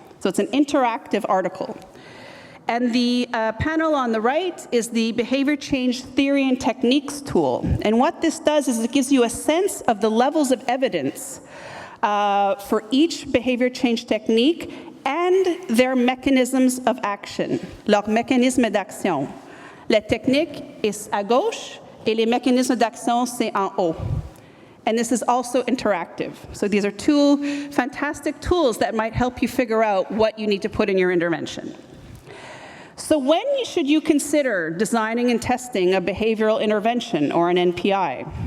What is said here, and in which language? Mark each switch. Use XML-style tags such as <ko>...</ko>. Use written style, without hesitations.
<en>So it's an interactive article. And the panel on the right is the Behavior Change Theory and Techniques tool. And what this does is it gives you a sense of the levels of evidence for each behavior change technique and their mechanisms of action,</en> <fr>leurs mécanismes d'action. La technique est à gauche et les mécanismes d'action c'est en haut.</fr> <en>And this is also interactive. So these are 2 fantastic tools that might help you figure out what you need to put in your intervention. So when should you consider designing and testing a behavioral intervention or an NPI?</en>